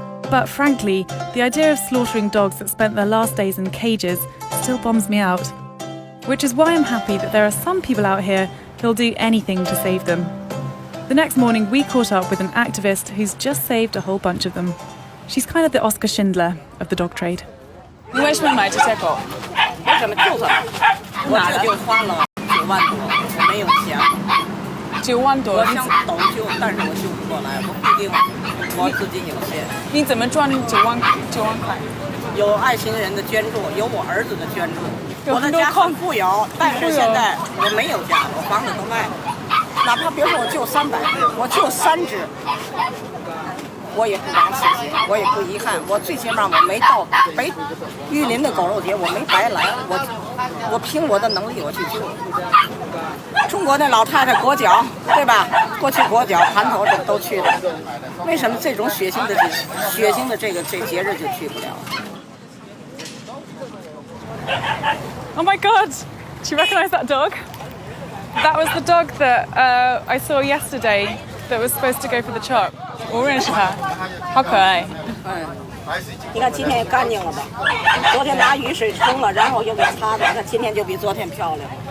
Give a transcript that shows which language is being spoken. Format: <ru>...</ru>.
<en>But frankly, the idea of slaughtering dogs that spent their last days in cages still bombs me out. Which is why I'm happy that there are some people out here who'll do anything to save them. The next morning, we caught up with an activist who's just saved a whole bunch of them. She's kind of the Oscar Schindler of the dog trade.</en> <zh>你为什么买这些狗？为什么就是我这就花了9万多，我没有钱。 9万多，我想斗救，但是我救不过来，我不一定，我资金有限。你怎么赚9万块？有爱心人的捐助，有我儿子的捐助。我的家很富有，但是现在我没有家，我房子都卖了。哪怕别说我就300只，我就3只，我也不枉此行，我也不遗憾。我最起码我没到玉林的狗肉节，我没白来，我凭我的能力我去救。中国那老太太裹脚，对吧？过去裹脚、盘头这都去的，为什么这种血腥的这节日就去不了</zh> <en>？Oh my god! Do you recognise that dog? That was the dog that I saw yesterday that was supposed to go for the chop.</en> <zh>我认识它，好可爱。你看今天也干净了吧？昨天拿雨水冲了，然后又给擦的，那今天就比昨天漂亮。</zh>